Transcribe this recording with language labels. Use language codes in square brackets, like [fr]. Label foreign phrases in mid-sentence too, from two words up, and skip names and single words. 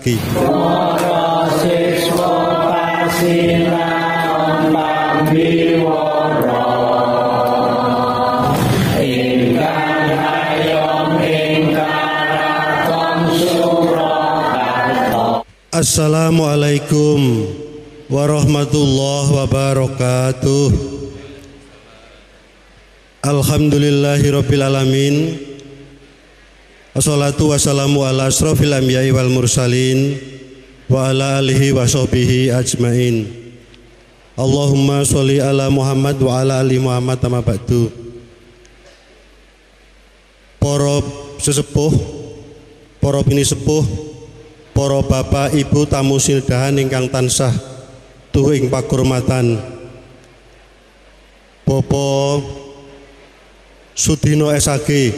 [jv] Para siswa pasinaon pambiwara ingkang ayom ingkang rakon Surakarta. [ar] السلام عليكم ورحمة الله وبركاته. الحمد لله رب العالمين. والصلاة والسلام على أشرف الأنبياء والمرسلين وعلى آله وصحبه أجمعين. اللهم صل على محمد وعلى آل محمد أما بعد. [jv] Para sesepuh, para bini sepuh, para bapak ibu tamu sildahan ingkang tansah tuhu ing pakurmatan Bapak Sudino SAG